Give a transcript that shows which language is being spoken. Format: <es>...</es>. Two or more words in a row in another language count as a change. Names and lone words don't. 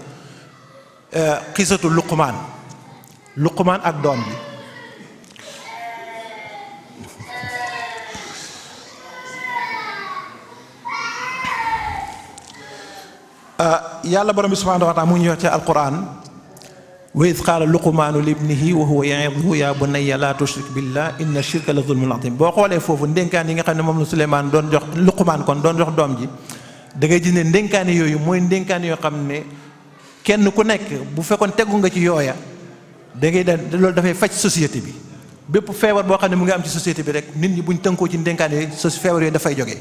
<wo>xisatu Luqmaan ak doom bi. yàlla borom bi</wo> <ar>سبحانه وتعالى</ar> <wo>mu ngi wax ci alquran</wo> <ar>وإذ قال لقمان لابنه وهو يعظه يا بني لا تشرك بالله إن الشرك لظلم عظيم.</ar> <wo>boo xoolee foofu ndénkaan yi nga xam ne moom la Suleymaan doon jox Luqmaan kon doon jox doom ji da ngay gis ne ndénkaane yooyu mooy ndénkaane yoo xam ne kenn ku nekk bu fekkoon tegu nga ci yooya da ngay daan loolu dafay faj société bi. bépp feebar boo xam ne mu ngi am ci société bi rek nit ñi buñ tënkoo ci ndénkaane yooyu feebar yooyu dafay jógee.</wo>